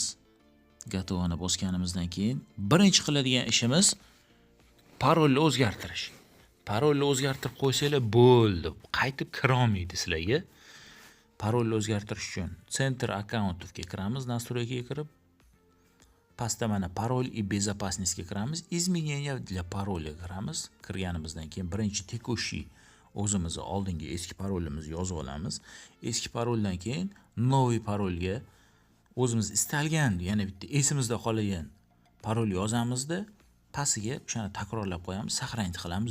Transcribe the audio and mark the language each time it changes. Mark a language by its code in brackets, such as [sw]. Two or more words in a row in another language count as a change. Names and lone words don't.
[uz] Готовani bosganimizdan keyin birinchi qiladigan ishimiz parolni o'zgartirish. Parolni o'zgartirib qo'ysanglar bo'ldi. Qaytib kira olmaydi sizlarga. Parolni o'zgartirish uchun Center akkauntovga kiramiz, настройкаga kirib, pastda mana parol [ru] и безопасностьga [uz] kiramiz. [ru] Изменения для пароля kiramiz. [uz] Kirganimizdan keyin birinchi tekushi o'zimizni oldingi eski parolimizni yozib olamiz. Eski paroldan keyin новый parolga o'zimiz istalgan, yana bitta esimizda qolgan parol yozamizda, pastiga o'shani takrorlab qo'yamiz, saqlanib qilamiz.